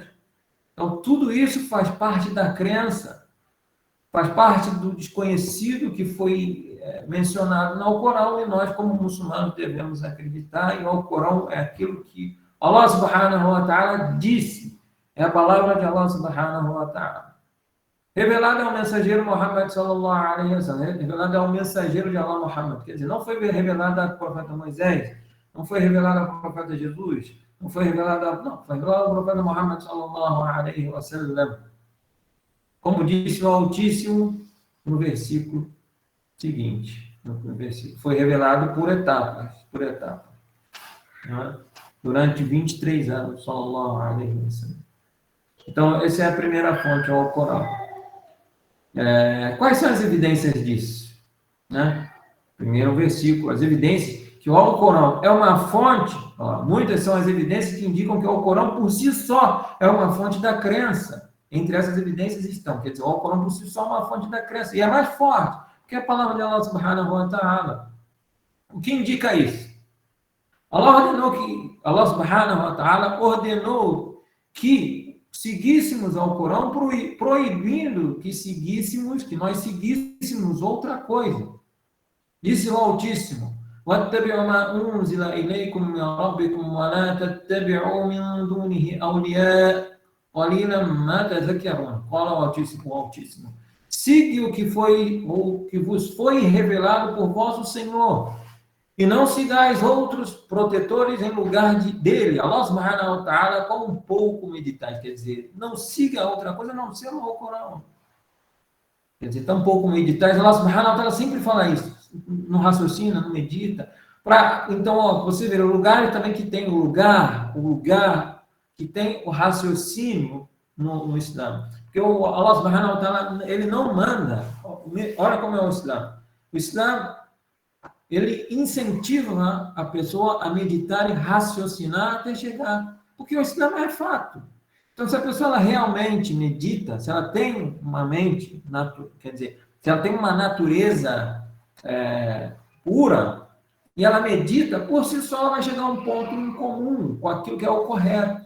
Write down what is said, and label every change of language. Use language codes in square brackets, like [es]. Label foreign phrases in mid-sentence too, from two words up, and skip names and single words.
[pt] Então, tudo isso faz parte da crença, faz parte do desconhecido que foi mencionado no Alcorão, e nós, como muçulmanos, devemos acreditar, e o Alcorão é aquilo que [ar] الله سبحانه وتعالى [pt] disse, é a palavra de [ar] الله سبحانه وتعالى. [pt] Revelada ao mensageiro Muhammad [ar] صلى الله عليه وسلم, [pt] revelada ao mensageiro de Allah Muhammad, quer dizer, não foi revelada ao profeta Moisés, não foi revelada ao profeta Jesus, foi revelada ao profeta Muhammad [ar] صلى الله عليه وسلم. [pt] Como disse o Altíssimo no versículo seguinte, foi revelado por etapas, né? Durante 23 anos, [ar] صلى الله عليه وسلم. [pt] Então, essa é a primeira fonte, o Alcorão. Quais são as evidências disso? Né? Primeiro versículo, as evidências que o Alcorão é uma fonte, muitas são as evidências que indicam que o Alcorão por si só é uma fonte da crença. Entre essas evidências estão, quer dizer, o Alcorão por si só é uma fonte da crença, e é mais forte, porque é a palavra de [ar] الله سبحانه وتعالى. [pt] O que indica isso? [ar] الله سبحانه وتعالى [pt] ordenou que seguíssemos ao Corão, proibindo que nós seguíssemos outra coisa. Disse o Altíssimo: [ar] وَاتَّبِعُوا مَا أُنزِلَ إِلَيْكُم مِّن رَّبِّكُمْ وَلَا تَتَّبِعُوا مِن دُونِهِ أَوْلِيَاءَ قَلِيلًا مَّا تَذَكَّرُونَ. [pt] Fala o Altíssimo. Siga o que vos foi revelado por vosso Senhor, e não sigais outros protetores em lugar dele. [ar] الله سبحانه وتعالى, [pt] com um pouco meditais. Quer dizer, não siga outra coisa, não ser o Corão. Quer dizer, tão pouco meditais. [ar] الله سبحانه وتعالى [pt] sempre fala isso. Não raciocina, não medita. Então, você vê, o lugar também que tem o lugar que tem o raciocínio no Islã. Porque o [ar] الله سبحانه وتعالى, [pt] ele não manda. Olha como é o Islã. O Islã, ele incentiva a pessoa a meditar e raciocinar até chegar. Porque o Islã é fato. Então, se a pessoa ela realmente medita, se ela tem uma mente, quer dizer, se ela tem uma natureza pura, e ela medita, por si só ela vai chegar a um ponto em comum com aquilo que é o correto.